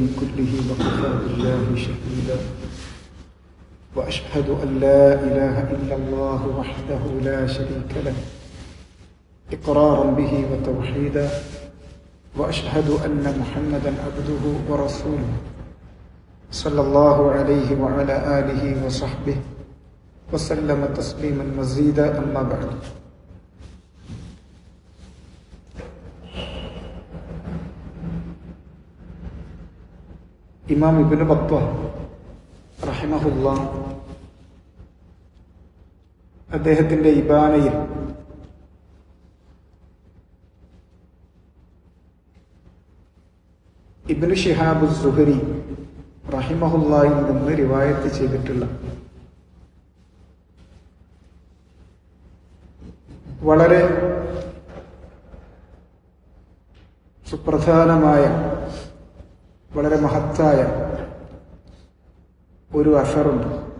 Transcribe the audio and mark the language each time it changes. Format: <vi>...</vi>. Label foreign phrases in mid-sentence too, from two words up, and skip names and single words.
<ar>كله وكفى بالله شهيدا وأشهد أن لا إله إلا الله وحده لا شريك له إقرارا به وتوحيدا وأشهد أن محمدا عبده ورسوله صلى الله عليه وعلى آله وصحبه وسلم تسليما مزيدا أما بعد.</ar> <ml>ഇമാം ഇബ്നു ബത്തൂഹ റഹിമഹുല്ലാഹ് അദ്ദേഹത്തിന്റെ ഇബാനയിൽ ഇബ്നു ശിഹാബ് സുഹരി റഹിമഹുല്ലാഹിൽ നിന്ന് റിവായത്ത് ചെയ്തിട്ടുള്ള വളരെ സുപ്രധാനമായ വളരെ മഹത്തായ ഒരു അസറുണ്ട്.</ml>